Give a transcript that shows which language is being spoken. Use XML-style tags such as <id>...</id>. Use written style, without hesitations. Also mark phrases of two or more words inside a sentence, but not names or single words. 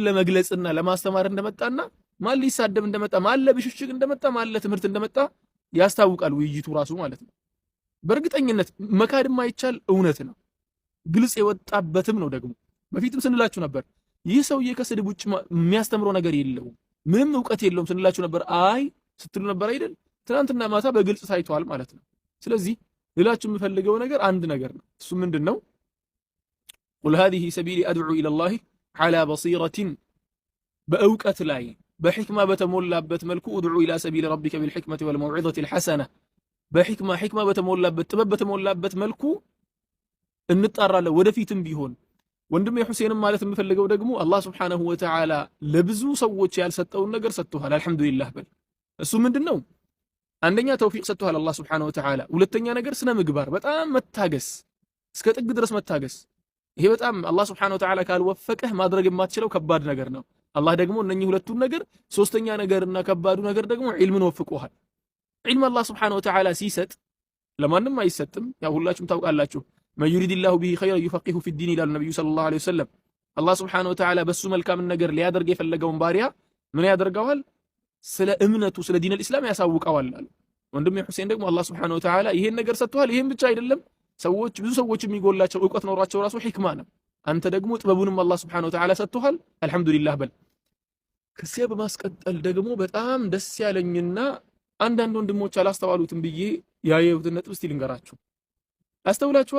<am>ለመግለጽና ለማስተማር እንደመጣና ማን ሊሳደብ እንደመጣ ማን ለብሽሽቅ እንደመጣ ማን ለትምህርት እንደመጣ ያስታውቃል ውይይቱ ራሱ ማለት ነው። በእርግጠኝነት መካድ የማይቻል እውነት ነው። ግልጽ የወጣበትም ነው። ደግሞ በፊትም ስንላችሁ ነበር ይህ ሰውዬ ከስድብ ውጭ የሚያስተምረው ነገር የለውም ምንም ዕውቀት የለውም ስንላችሁ ነበር። አይ ስትሉ ነበር አይደል? ትናንትና ማታ በግልጽ ታይቷል ማለት ነው። ስለዚህ ሌላችሁ የምፈልገው ነገር አንድ ነገር ነው። እሱ ምንድነው? ቁል</am> <ar>هذه سبيلي أدعو إلى الله على بصيرة</ar> <am>በእውቀት ላይ በሕክማ በተሞላበት መልኩ</am> <ar>ادعو إلى سبيل ربك بالحكمة والموعظة الحسنة</ar> <am>በሕክማ በተሞላበት ጥበብ በተሞላበት መልኩ እንጣራለን ወደፊትም ቢሆን። ወንድሜ ሁሴንም ማለት የምፈልገው ደግሞ አላህ</am> <ar>سبحانه وتعالى</ar> <am>ለብዙ ሰዎች ያልሰጠውን ነገር ሰጥቷል። አልহামዱሊላህ በል። እሱ ምንድነው? አንደኛ ተውፊቅ ሰጥቷል አላህ</am> <ar>سبحانه وتعالى።</ar> <am>ሁለተኛ ነገር ስነ ምግባር፣ በጣም መታገስ፣ እስከ ጥግ ድረስ መታገስ። ይሄ በጣም አላህ</am> <ar>سبحانه وتعالى</ar> <am>ካልወፈቀህ ማድረግ የማትችለው ከባድ ነገር ነው። አላህ ደግሞ እነኚህ ሁለቱን ነገር ሶስተኛ ነገርና ከባዱ ነገር ደግሞ ዒልምን ወፍቆሃል። ዒልም አላህ</am> <ar>سبحانه وتعالى</ar> <am>ሲሰጥ ለማንም አይሰጥም። ያው ሁላችሁም ታውቃላችሁ።</am> <ar>من يريد الله به خيرا يفقهه في الدين</ar> <am>ይላል ነብዩ</am> <ar>صلى الله عليه وسلم።</ar> <am>አላህ</am> <ar>سبحانه وتعالى</ar> <am>በሱ መልካም ነገር ሊያደርግ የፈለገውን ባሪያ ምን ያደርገዋል? ስለ እምነቱ ስለ ዲን الاسلام ያሳውቀዋል አለ። ወንድሜ ሁሴን ደግሞ አላህ</am> <ar>سبحانه وتعالى</ar> <am>ይሄን ነገር ሰጥቷል። ይሄን ብቻ አይደለም፣ ሰዎች ብዙ ሰዎች የሚጎላቸው ዕውቀት ኖሯቸው ራሱ ሕክማ ነው። አንተ ደግሞ ጥበቡንም አላህ</am> <ar>سبحانه وتعالى</ar> <am>ሰጥቷል። አልহামዱሊላህ በል። ከዚያ በማስቀጠል ደግሞ በጣም ደስ ያለኝና አንዳንድ ወንድሞች አላስተዋሉትም ብዬ ያየሁትን ነጥብ እስቲ ልንገራችሁ። አስተውላችኋል?</am>